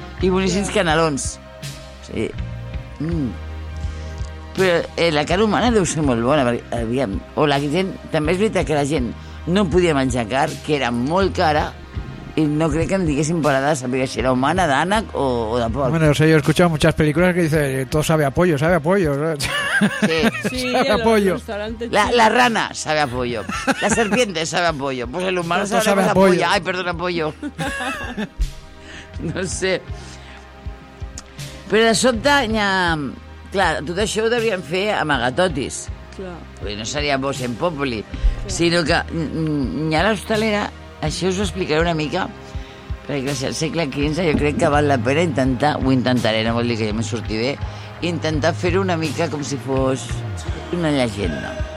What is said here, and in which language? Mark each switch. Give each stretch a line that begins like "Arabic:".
Catalan: I boníssims canelons. Sí. Però la carn humana deu ser molt bona. Aviam. O la gent... També és veritat que la gent no podia menjar carn, que era molt cara, i no crec que en diguessin parada de saber si era humana, d'ànec o de porc.
Spanish: Bueno, o sea, yo he escuchado muchas películas que dicen todo sabe a pollo, sabe a pollo. Sí. Sabe sí, a los pollo. La rana sabe a pollo. La serpiente sabe a pollo. Pues el humano todo sabe a pollo. Ay, perdona, pollo. No sé.
Catalan: Però de sobte, clar, tot això ho devien fer amagatotis. Clar. No seria vos en populi. Clar. Sinó que ja l'hostalera, això us ho explicaré una mica, perquè al segle XV jo crec que val la pena intentar, ho intentaré, no vol dir que ja m'hi sorti bé, intentar fer-ho una mica com si fos una llegenda.